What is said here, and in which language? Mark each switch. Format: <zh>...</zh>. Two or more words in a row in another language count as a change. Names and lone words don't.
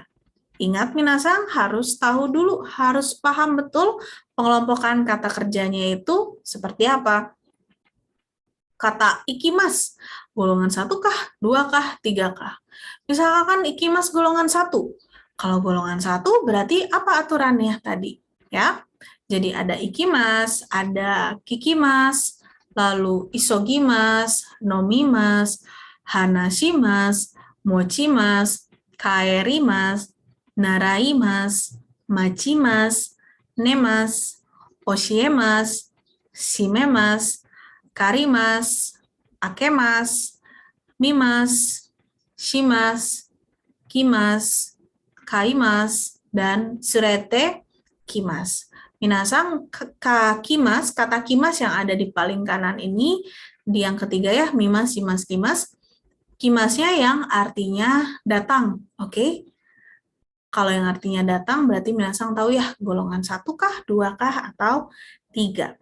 <id>Ingat minasang harus tahu dulu, harus paham betul pengelompokan kata kerjanya itu seperti apa. Kata ikimas, golongan 1 kah, 2 kah, 3 kah? Misalkan ikimas golongan 1. Kalau golongan 1 berarti apa aturannya tadi? Ya. Jadi ada ikimas, ada kikimas, lalu</id> <ja>急ぎます、飲みます、話します、持ちます、帰ります、習います、待ちます、寝ます、教えます、閉めます、借ります、開けます、見ます、します、来ます、買います、dan 連れて来ます. みなさん 来ます,</ja> <id>kata kimas yang ada di paling kanan ini, di yang ketiga ya,</id> <ja>見ます、します、来ます.</ja> <id>Kimasnya yang artinya datang, oke? Kalau yang artinya datang, berarti minasang tahu ya, golongan 1 kah, 2 kah, atau 3.</id>